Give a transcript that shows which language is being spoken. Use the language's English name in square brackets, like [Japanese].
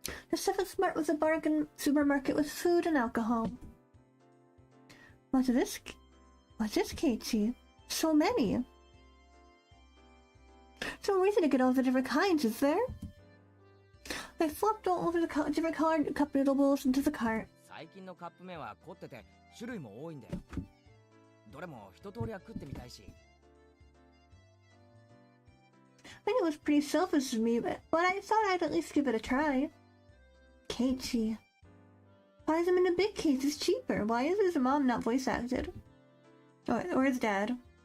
[English] The Seventh Mart was a bargain supermarket with food and alcohol. What's this, Keiichi? So many. No reason to get all the different kinds, is there? I flopped all over the different colored cup noodle bowls into the cart. [Japanese] 最近のカップ麺は凝ってて種類も多いんだよ。どれも一通りは食ってみたいし。 [English] I knew it was pretty selfish of me, but I thought I'd at least give it a try. Keiichi. Buy them in a big case, it's cheaper. Why is his mom not voice acted? Or his dad?